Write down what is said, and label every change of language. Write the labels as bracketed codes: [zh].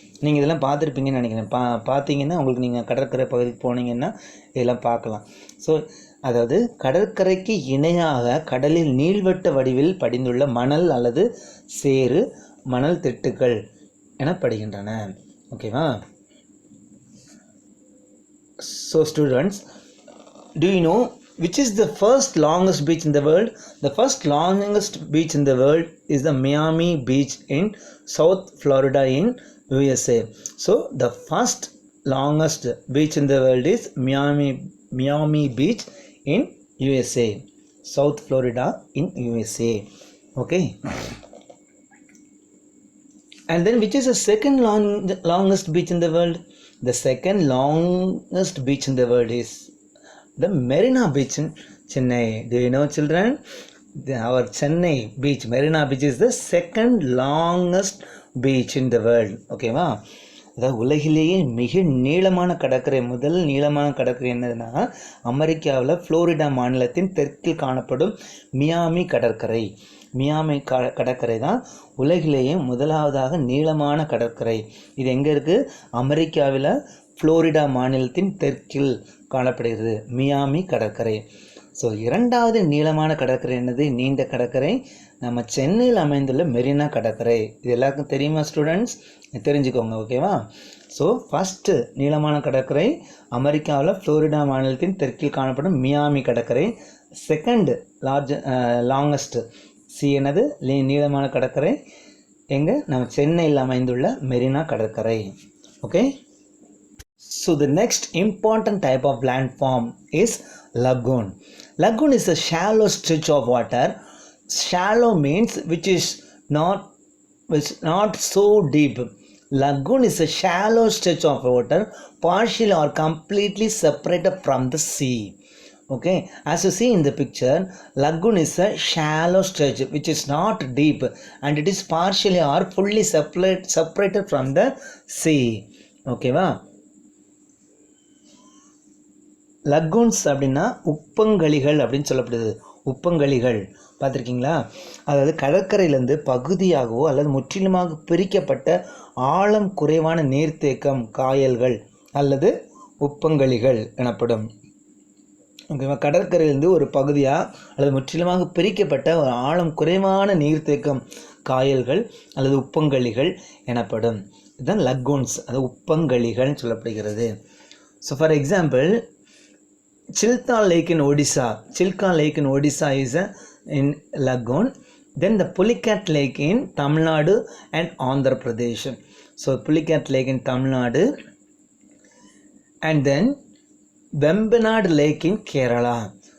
[ta] நீங்கள் இதெல்லாம் பார்த்துருப்பீங்கன்னு நினைக்கிறேன். பார்த்தீங்கன்னா உங்களுக்கு நீங்கள் கடற்கரை பகுதிக்கு போனீங்கன்னா இதெல்லாம் பார்க்கலாம். ஸோ அதாவது கடற்கரைக்கு இணையாக கடலில் நீள்வட்ட வடிவில் படிந்துள்ள மணல் அல்லது சேறு மணல் திட்டுகள் எனப்படுகின்றன. ஓகேவா. [en] So students, do you know which is the first longest beach in the world? The first longest beach in the world is the Miami Beach in South Florida in USA. So the first longest beach in the world is Miami Beach in USA, South Florida in USA. Okay. And then which is the second longest beach in the world? The second longest beach in the world is the Marina Beach in Chennai. Do you know, children? Our Chennai beach, Marina Beach, is the second longest beach in the world. [ta] ஓகேவா? அதாவது உலகிலேயே மிக நீளமான கடற்கரை, முதல் நீளமான கடற்கரை என்னதுன்னா அமெரிக்காவில் ஃப்ளோரிடா மாநிலத்தின் தெற்கில் காணப்படும் மியாமி கடற்கரை. மியாமி கடற்கரை தான் உலகிலேயே முதலாவதாக நீளமான கடற்கரை. இது எங்கே இருக்குது? அமெரிக்காவில் ஃப்ளோரிடா மாநிலத்தின் தெற்கில் காணப்படுகிறது மியாமி கடற்கரை. ஸோ இரண்டாவது நீளமான கடற்கரை என்னது? நீண்ட கடற்கரை நம்ம சென்னையில் அமைந்துள்ள மெரினா கடற்கரை. இது எல்லாருக்கும் தெரியுமா ஸ்டூடெண்ட்ஸ்? தெரிஞ்சுக்கோங்க. ஓகேவா? ஸோ ஃபஸ்ட்டு நீளமான கடற்கரை அமெரிக்காவில் ஃப்ளோரிடா மாநிலத்தின் தெற்கில் காணப்படும் மியாமி கடற்கரை. [en] second longest [ta] என்னது? நீளமான கடற்கரை எங்கே? நம்ம சென்னையில் அமைந்துள்ள மெரினா கடற்கரை. Okay. [en] So the next important type of landform is lagoon. Lagoon is a shallow stretch of water. Shallow means which is not so deep. Lagoon is a shallow stretch of water, partially or completely separated from the sea. Okay, as you see in the picture, lagoon is a shallow stretch which is not deep and it is partially or fully separated from the sea. Okay va? [ta] லக்கூன்ஸ் அப்படின்னா உப்பங்கழிகள் அப்படின்னு சொல்லப்படுது. உப்பங்கழிகள் பார்த்துருக்கீங்களா? அதாவது கடற்கரையிலேருந்து பகுதியாகவோ அல்லது முற்றிலுமாக பிரிக்கப்பட்ட ஆழம் குறைவான நீர்த்தேக்கம், காயல்கள் அல்லது உப்பங்கழிகள் எனப்படும். ஓகேவா? கடற்கரையிலேருந்து ஒரு பகுதியாக அல்லது முற்றிலுமாக பிரிக்கப்பட்ட ஒரு ஆழம் குறைவான நீர்த்தேக்கம், காயல்கள் அல்லது உப்பங்கழிகள் எனப்படும். இதுதான் லக்கூன்ஸ், அது உப்பங்கழிகள்னு சொல்லப்படுகிறது. [en] So for example, Chilka Lake in Odisha is in lagoon. Then the Pulicat Lake in Tamil Nadu and Andhra Pradesh. So Pulicat Lake in Tamil Nadu, and then Vembanad Lake in Kerala.